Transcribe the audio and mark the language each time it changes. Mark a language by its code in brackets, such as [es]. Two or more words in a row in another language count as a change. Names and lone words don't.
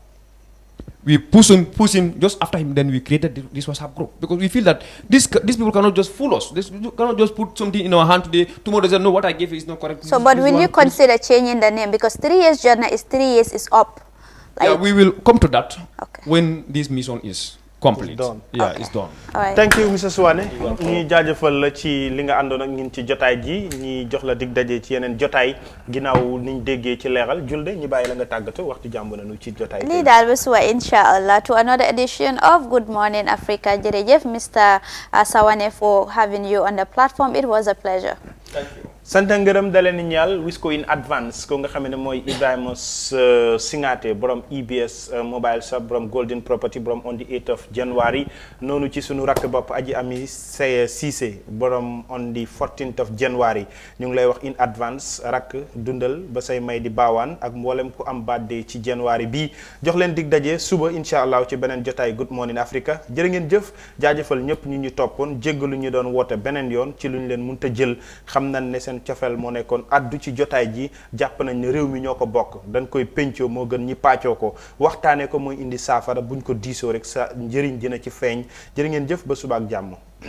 [en] We push him just after him, then we created this WhatsApp group, because we feel that these people cannot just fool us. They cannot just put something in our hand today, tomorrow they say, no, what I gave is not correct. So, but will you consider changing the name? Because 3 years Jotna is 3 years is up. Yeah, we will come to that when this mission is complete. It's done. Yeah, it's done. Alright. Thank you, Mr. Suwane. [wo] ñi jaajëfal la ci li nga àndoon ak ñun ci jotaay ji, ñi jox la dig daje ci yeneen jotaay ginnaaw niñ déggee ci leeral. Julde ñi bàyyi la nga tàggatoo waxtu jàmb nañu ci jotaay. Lii daal ba suba [en] inshallah to another edition of Good Morning Africa. [wo] Jërëjëf Mr. [en] Sawane for having you on the platform. It was a pleasure. Thank you. [wo] sant ngërëm daleen ñaal wis ko [en] in advance [wo] ko nga xam ne mooy Ibrahima Singate borom EBS mobile shop borom Golden Property borom [en] on the 8th of January [wo] noonu ci sunu rakk bopp aji ami Cissé borom [en] on the 14th of January [wo] ñu ngi lay wax [en] in advance [wo] rakk dundal ba say may di baawaan ak mboolem ku am birthday ci January bii jox leen dig daje suba incha allah ci beneen jotaay Good Morning Africa jërë ngeen jëf jaajëfal ñëpp ñu toppoon jéggalu ñu doon woote beneen yoon ci lu ñu leen mënta jël xam nañ ne seen cofeel moo nekkoon addu ci jotaay ji jàpp nañ ne réew mi ñoo ko bokk dañ koy pencoo moo gën ñi paccoo ko waxtaanee ko mooy indi saafara buñ ko diisoo rek sa njëriñ dina ci feeñ jërë ngeen jëf ba suba ak jàmm